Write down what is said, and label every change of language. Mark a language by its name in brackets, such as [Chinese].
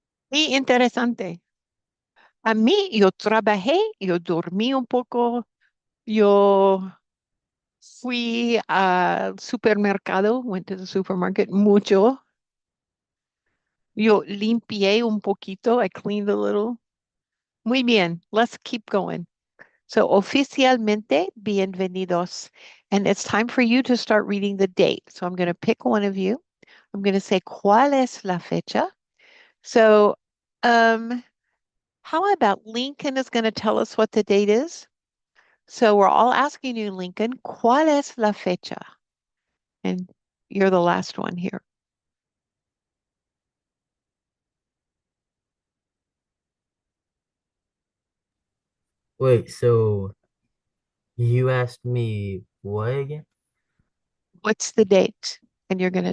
[Spanish] Y interesante. A mí, yo trabajé, yo dormí un poco, yo fui al supermercado, [English] went to the supermarket [Spanish] mucho. Yo limpié un poquito, [English] I cleaned a little. [Spanish] Muy bien, [English] let's keep going. [Spanish] So, oficialmente, bienvenidos. [English] And it's time for you to start reading the date. So, I'm going to pick one of you. I'm going to say, [Spanish] ¿cuál es la fecha? [English] So, um, how about Lincoln is going to tell us what the date is? So, we're all asking you, Lincoln, [Spanish] ¿cuál es la fecha? [English] And you're the last one here. Wait, so you asked me what again? What's the date? And you're going to